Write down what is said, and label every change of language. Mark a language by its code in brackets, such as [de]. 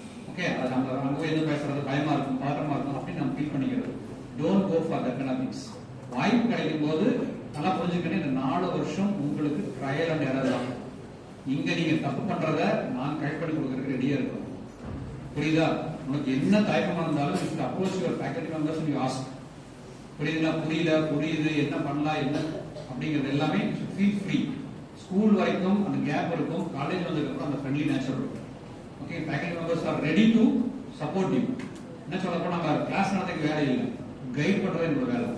[ta] Okay, அது நம்ம அங்க போய் எதுவும் பேசுறது பயமா இருக்கும், பதட்டமா இருக்கும் அப்படின்னு நம்ம ஃபீல் பண்ணிக்கிறது. [en] Don't go for that kind of things. [ta] வாய்ப்பு கிடைக்கும் போது நல்லா புரிஞ்சுக்கணும், இந்த 4 வருஷம் உங்களுக்கு ட்ரையல் அண்ட் எரர் தான். இங்க நீங்க தப்பு பண்றத நான் கைட் பண்ணி கொடுக்கறதுக்கு ரெடியா இருக்கும். புரியுதா? உனக்கு என்ன தயக்கமா இருந்தாலும் [en] you should approach your faculty members and you ask. [ta] புரியுதுங்களா? புரியுது, என்ன பண்ணலாம், என்ன அப்படிங்கிறது எல்லாமே [en] Feel free. [ta] ஸ்கூல் வரைக்கும் அந்த கேப் இருக்கும், காலேஜ் வந்ததுக்கு அப்புறம் அந்த ஃப்ரெண்ட்லி நேச்சர் இருக்கும். Okay, [en] Faculty members are ready to support you. [ta] என்ன சொல்ல போனா நம்ம கிளாஸ் நடத்துக்கு வேலை இல்லை, கைட் பண்றது என்னோட வேலை.